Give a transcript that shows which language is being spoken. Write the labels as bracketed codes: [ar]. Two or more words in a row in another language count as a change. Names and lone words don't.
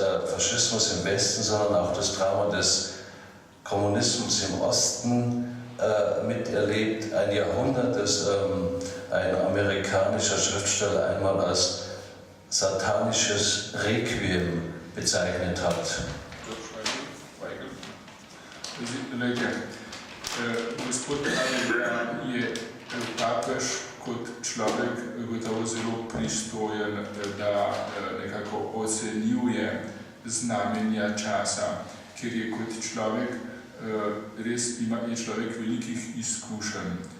[de] Faschismus im Westen, sondern auch das Drama des Kommunismus im Osten miterlebt, ein Jahrhundert, das ein amerikanischer Schriftsteller einmal als satanisches Requiem bezeichnet hat. [sl] Gospod pravi, da je papež kot človek gotovo zelo pristojen, da nekako ocenjuje znamenja časa, ker je kot človek res je človek velikih izkušenj.